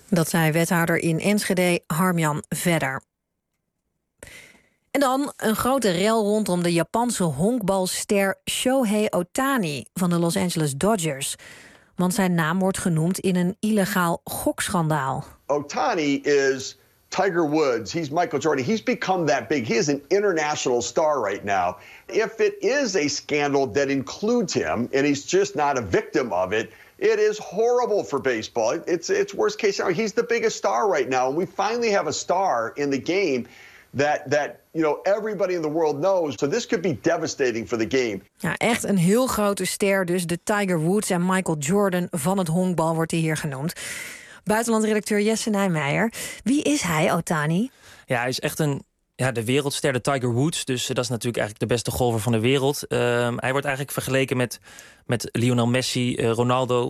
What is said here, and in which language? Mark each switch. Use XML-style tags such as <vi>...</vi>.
<nl>Dat zei wethouder in Enschede, Harm-Jan Vedder. En dan een grote rel rondom de Japanse honkbalster Shohei Ohtani van de Los Angeles Dodgers. Want zijn naam wordt genoemd in een illegaal gokschandaal.</nl> <en>Ohtani is Tiger Woods. He's Michael Jordan. He's become that big. He is an international star right now. If it is a scandal that includes him and he's just not a victim of it, it is horrible for baseball. It's worst case scenario. He's the biggest star right now. And we finally have a star in the game that you know, everybody in the world knows. So this could be devastating for the game.</en> <nl>Ja, echt een heel grote ster dus. De Tiger Woods en Michael Jordan van het honkbal wordt hij hier genoemd. Buitenlandredacteur Jesse Nijmeijer. Wie is hij, Ohtani? Ja, hij is echt een de wereldster, de Tiger Woods. Dus dat is natuurlijk eigenlijk de beste golfer van de wereld. Hij wordt eigenlijk vergeleken met Lionel Messi, Ronaldo.</nl>